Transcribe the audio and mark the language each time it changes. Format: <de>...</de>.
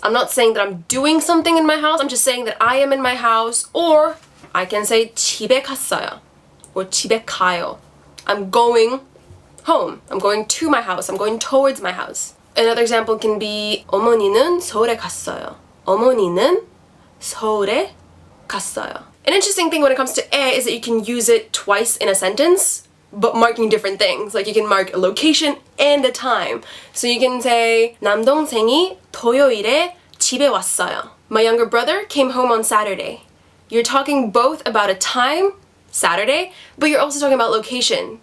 <en>I'm not saying that I'm doing something in my house. I'm just saying that I am in my house, or I can say</en> <ko>집에 갔어요</ko> <en>or</en> <ko>집에 가요.</ko> <en>I'm going home. I'm going to my house. I'm going towards my house. Another example can be</en> <ko>어머니는 서울에 갔어요. 어머니는 서울에 갔어요.</ko> <en>An interesting thing when it comes to 에 is that you can use it twice in a sentence, but marking different things. Like you can mark a location and a time. So you can say</en> <ko>남동생이 토요일에 집에 왔어요.</ko> <en>My younger brother came home on Saturday. You're talking both about a time, Saturday, but you're also talking about location.</en>